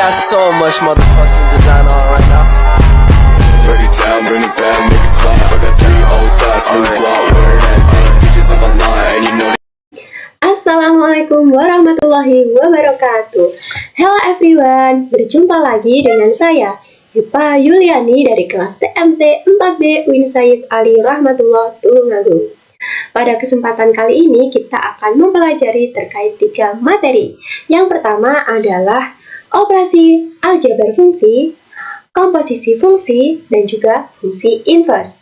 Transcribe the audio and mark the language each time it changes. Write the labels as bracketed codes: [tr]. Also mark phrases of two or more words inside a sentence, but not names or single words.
[en] so much motherfucking design on right now. Bring it down, bring it back, make it clap. I got 3 old thoughts, new block, where that day. Bitches on my line, and you know. [ar] السلام عليكم ورحمة الله وبركاته. [en] Hello everyone, [id] berjumpa lagi dengan saya Hipa Yuliani dari kelas TMT 4B Win Said Ali Rahmatullah Tulungagung. Pada kesempatan kali ini kita akan mempelajari terkait 3 materi. Yang pertama adalah operasi aljabar fungsi, komposisi fungsi, dan juga fungsi inverse.